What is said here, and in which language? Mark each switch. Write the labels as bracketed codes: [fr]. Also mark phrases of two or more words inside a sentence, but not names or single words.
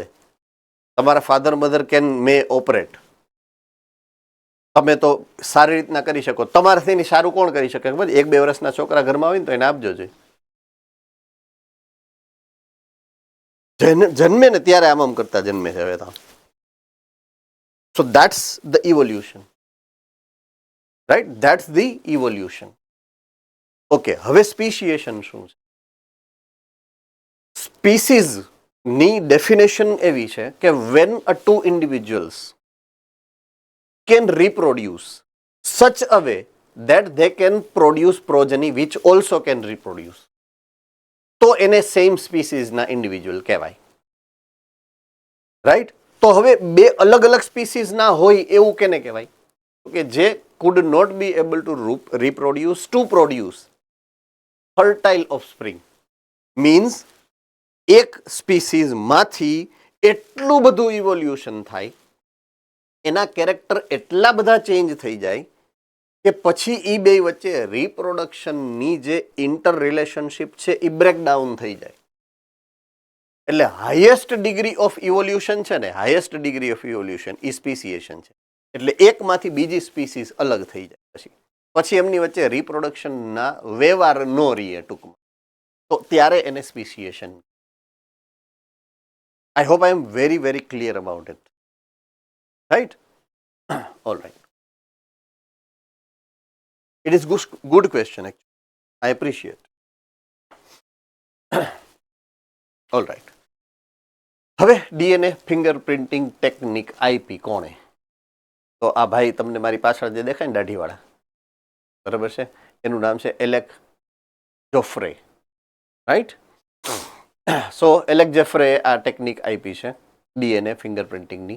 [gu] તમારા [en] father mother can me operate, [gu] તમે તો સારી રીતના કરી શકો. તમારાથી સારું કોણ કરી શકે ખબર? 1-2 વર્ષના છોકરા ઘરમાં હોય ને તો એને આપજો જોઈએ. જન્મે ને ત્યારે આમ કરતા જન્મે છે હવે તો. [en] So that's the evolution. Right? That's the evolution. Okay, [gu] હવે સ્પીશિએશન શું છે? સ્પીસીઝ ની ડેફિનેશન એવી છે કે [en] when a two individuals can reproduce such a way that they can produce progeny which also can reproduce, [gu] તો એને [en] same species individual [gu] કહેવાય. રાઈટ, તો હવે બે અલગ અલગ સ્પીસીઝ ના હોય એવું કેને કહેવાય? કે જે [en] could not be able to reproduce to produce fertile offspring. [gu] મીન્સ એક સ્પીસીઝમાંથી એટલું બધું ઇવોલ્યુશન થાય, એના કેરેક્ટર એટલા બધા ચેન્જ થઈ જાય કે પછી એ બે વચ્ચે રિપ્રોડક્શનની જે [en] inter relationship [gu] છે એ બ્રેકડાઉન થઈ જાય. એટલે [en] highest degree of evolution [gu] છે ને, [en] highest degree of evolution [gu] એ સ્પીસિએશન છે. એટલે એકમાંથી બીજી સ્પીસીસ અલગ થઈ જાય, પછી એમની વચ્ચે રિપ્રોડક્શનના વ્યવહાર ન રહીએ ટૂંકમાં, તો ત્યારે એને સ્પીસિએશન. [en] I hope I am very, very clear about it. Right? All right. It is good question actually. I appreciate. All right. [gu] હવે [en] DNA fingerprinting technique [gu] આઈપી કોણે? તો આ ભાઈ તમને મારી પાછળ જે દેખાય ને દાઢીવાળા, બરાબર છે, એનું નામ છે એલેક જોફ્રે. રાઈટ? સો એલેક જેફ્રે આ ટેકનિક આપી છે [en] DNA fingerprinting.